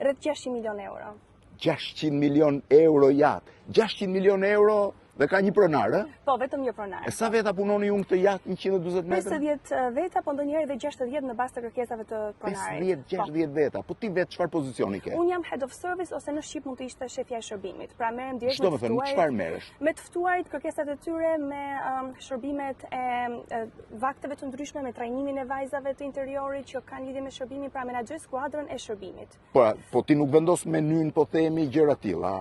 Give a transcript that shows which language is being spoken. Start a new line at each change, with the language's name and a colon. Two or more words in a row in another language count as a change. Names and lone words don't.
Albanian: Rreth 600 milion euro. 600 milion euro jaht. 600 milion euro dhe ka një pronar, ë? Po, vetëm një pronar. E sa veta punoni ju në këtë jaht 140 metra? 50 veta, po ndonjëherë edhe 60 në bazë të kërkesave të pronarit. 50-60 veta. Po ti vetë çfarë pozicioni ke? Unë jam
English: head of service
Albanian: ose në Shqip mund të ishte shefja e shërbimit. Pra merrem direkt me ftuarit. Çfarë merresh? Me të ftuarit, kërkesat e tyre, me shërbimet e vakteve të ndryshme, me trajnimin e vajzave të interiorit që kanë lidhje me shërbimin, pra menaxhoj skuadrën e shërbimit. Po ti nuk vendos menyn, po themi gjëra të tilla.